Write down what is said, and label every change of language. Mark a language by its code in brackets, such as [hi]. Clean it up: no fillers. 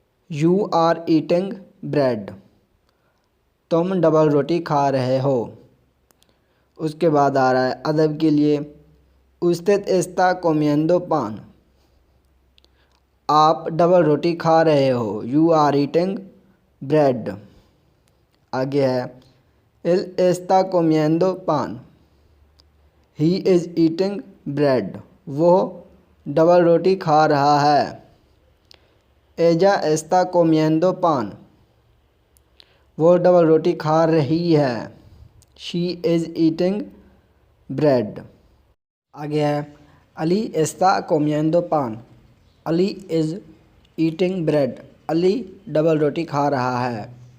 [en] you are eating bread। [hi] तुम double रोटी खा रहे हो। उसके बाद आ रहा है अदब के लिए [es] usted está comiendo pan। [hi] आप डबल रोटी खा रहे हो, [en] You are eating bread. [hi] आगे है [es] él está comiendo pan। [en] he is eating bread, [hi] वो डबल रोटी खा रहा है। [es] एजा एस्ता कोमिएंदो पान, [hi] वो डबल रोटी खा रही है। [en] She is eating bread. [hi] आगे है अली [es] एस्ता कोमिएंदो पान, [hi] Ali [en] is eating bread, [hi] Ali double रोटी खा रहा है।